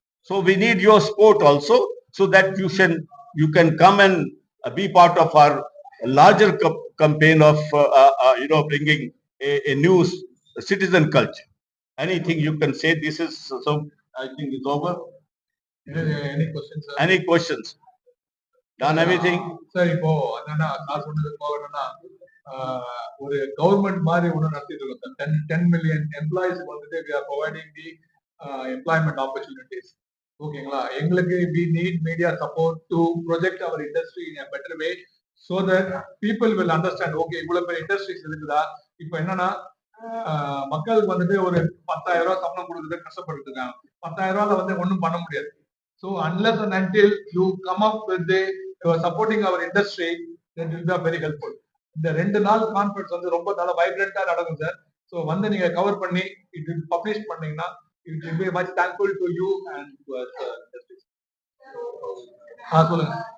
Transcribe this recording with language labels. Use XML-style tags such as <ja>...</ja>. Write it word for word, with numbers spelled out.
<en>So we need your support also so that you can, you can come and uh, be part of our larger co- campaign of, uh, uh, uh, you know, bringing a, a new s- citizen culture. Anything you can say, this is, so I think it's over. any questions, sir? Any questions? Done everything?</en> <ta>Sir இப்போ என்னன்னா நான் சொன்னது போக என்னன்னா ஆஹ், ஒரு government மாதிரி ஒண்ணு நடத்திட்டு இருக்கோம்.</ta> <en>Ten ten million employees வந்துட்டு we are providing the the employment opportunities ஓகேங்களா. எங்களுக்கு we need media support to project our industry in a better way so that people will understand okay</en> <ta>இவ்வளவு பெரிய இண்டஸ்ட்ரீஸ் இருக்குதா. இப்போ என்னன்னா ஆஹ், மக்களுக்கு வந்துட்டு ஒரு பத்தாயிரம் ரூபாய் சம்பளம் கொடுக்குறது கஷ்டப்பட்டு இருக்காங்க. பத்தாயிரம் ரூபாய்ல வந்து ஒன்றும் பண்ண முடியாது.</ta> <en>So unless and until you come up with the uh, supporting our industry, that will be very helpful.</en> <ta>இந்த ரெண்டு நாள் கான்ஃபரன்ஸ் வந்து ரொம்ப நல்ல வைப்ரண்டா நடக்கும் சார். ஸோ வந்து நீங்க கவர் பண்ணி</ta> <en>it will publish</en> <ta>பண்ணீங்கன்னா</ta> <en>it will be much thankful to you</en> <ta>and uh சொல்லுங்க.</ta>